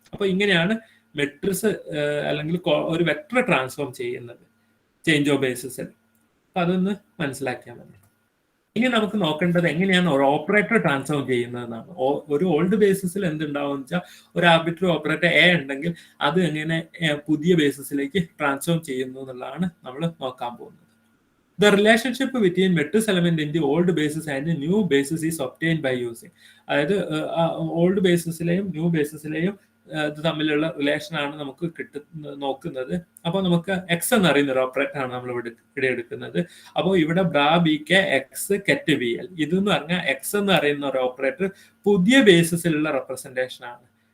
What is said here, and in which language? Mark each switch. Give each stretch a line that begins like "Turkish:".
Malayalam: അപ്പൊ ഇങ്ങനെയാണ് മെട്രിക്സ് അല്ലെങ്കിൽ ഒരു വെക്ടർ ട്രാൻസ്ഫോം ചെയ്യുന്നത് ചേഞ്ച് ഓഫ് ബേസിസിൽ. അപ്പൊ അതൊന്ന് മനസ്സിലാക്കിയാൽ മതി. ഇനി നമുക്ക് നോക്കേണ്ടത് എങ്ങനെയാണ് ഒരു ഓപ്പറേറ്റർ ട്രാൻസ്ഫോം ചെയ്യുന്നതെന്നാണ്. ഒരു ഓൾഡ് ബേസിസിൽ എന്തുണ്ടാവും വെച്ചാൽ ഒരു ആർബിട്രറി ഓപ്പറേറ്റർ എ ഉണ്ടെങ്കിൽ അത് എങ്ങനെ പുതിയ ബേസിസിലേക്ക് ട്രാൻസ്ഫോം ചെയ്യുന്നു എന്നുള്ളതാണ് നമ്മൾ നോക്കാൻ പോകുന്നത്.
English: The relationship between matrix element in the old basis and the new basis is obtained by using.
Malayalam: അതായത് ഓൾഡ് ബേസിസിലെയും ന്യൂ ബേസിസിലെയും ഇത് തമ്മിലുള്ള റിലേഷൻ ആണ് നമുക്ക് നോക്കുന്നത്. അപ്പോൾ നമുക്ക് എക്സ് എന്ന് അറിയുന്ന ഒരു ഓപ്പറേറ്റർ ആണ് നമ്മൾ ഇവിടെ എടുക്കുന്നത്. അപ്പോൾ ഇവിടെ ബ്രാ B K X കെറ്റ് B L ഇതെന്ന് പറഞ്ഞാൽ എക്സ് എന്ന് അറിയുന്ന ഒരു ഓപ്പറേറ്റർ പുതിയ ബേസിസിലുള്ള റെപ്രസെന്റേഷൻ ആണ്.